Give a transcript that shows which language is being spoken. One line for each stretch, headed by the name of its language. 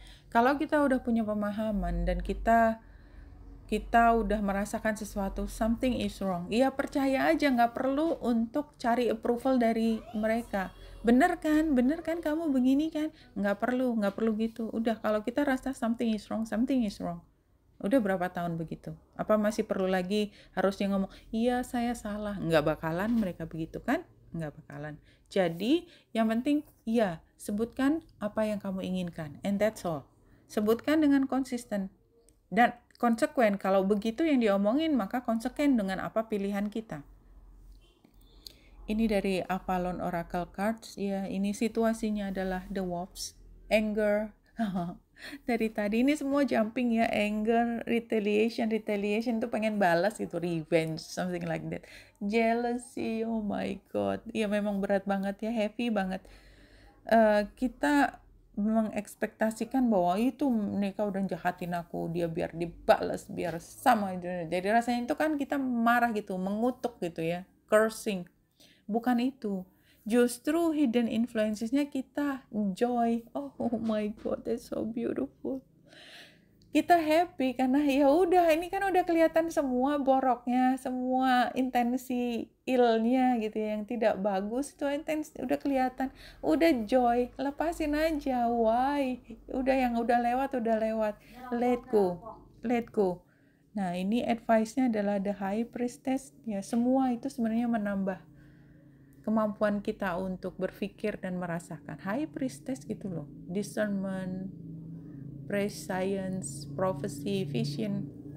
Indonesian: Kalau kita udah punya pemahaman dan kita udah merasakan sesuatu,
English: something is wrong,
Indonesian: ya percaya aja, nggak perlu untuk cari approval dari mereka. Bener kan kamu begini kan, nggak perlu gitu. Udah, kalau kita rasa something is wrong. Udah berapa tahun begitu? Apa masih perlu lagi harusnya ngomong, iya saya salah? Nggak bakalan mereka begitu kan? Nggak bakalan. Jadi yang penting, iya, sebutkan apa yang kamu inginkan.
English: And that's all.
Indonesian: Sebutkan dengan konsisten. Dan konsekuen, kalau begitu yang diomongin, maka konsekuen dengan apa pilihan kita. Ini dari Avalon Oracle Cards, ya, ini situasinya adalah The Wolves, anger, dari tadi ini semua jumping ya, anger, retaliation tuh pengen balas gitu, revenge,
English: something like that,
Indonesian: jealousy,
English: oh my god,
Indonesian: ya memang berat banget ya, heavy banget. Kita mengekspektasikan bahwa itu mereka udah jahatin aku, dia biar dibalas, biar sama, jadi rasanya itu kan kita marah gitu, mengutuk gitu ya, cursing. Bukan itu. Justru hidden influencesnya kita joy.
English: Oh my god, that's so beautiful.
Indonesian: Kita happy karena ya udah, ini kan udah kelihatan semua boroknya, semua intensi ilnya gitu ya, yang tidak bagus itu intensi udah kelihatan. Udah joy, lepasin aja. Why? Udah, yang udah lewat.
English: Let go.
Indonesian: Nah, ini advice-nya adalah The High Priestess. Ya, semua itu sebenarnya menambah kemampuan kita untuk berpikir dan merasakan. High Priestess gitu loh.
English: Discernment, prescience, prophecy, vision.